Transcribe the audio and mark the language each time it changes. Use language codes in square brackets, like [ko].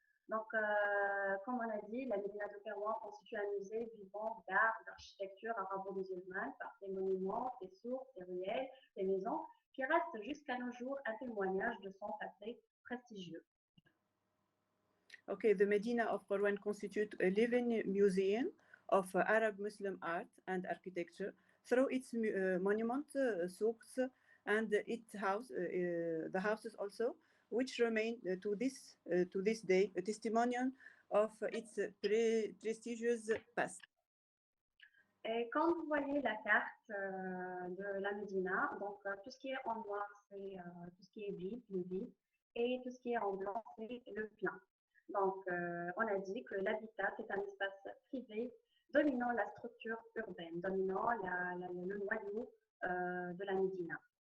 [fr] Donc, comme on a dit, la Medina de Kairouan constitue un musée vivant d'art, d'architecture arabo-musulmane par ses monuments, ses sources, ses ruelles, ses maisons, qui restent jusqu'à nos jours un témoignage de son passé prestigieux. [en] Okay, the Medina of Kairouan constitutes a living museum of Arab Muslim art and architecture through its monuments, souks, and the houses also, which remain to this day a testimonial of its prestigious past. [fr] Et quand vous voyez la carte de la Médina, donc tout ce qui est en noir, c'est tout ce qui est vide, le vide, et tout ce qui est en blanc, c'est le plein. Donc, on a dit que l'habitat, c'est un espace privé dominant la structure urbaine, dominant le noyau de la Médina.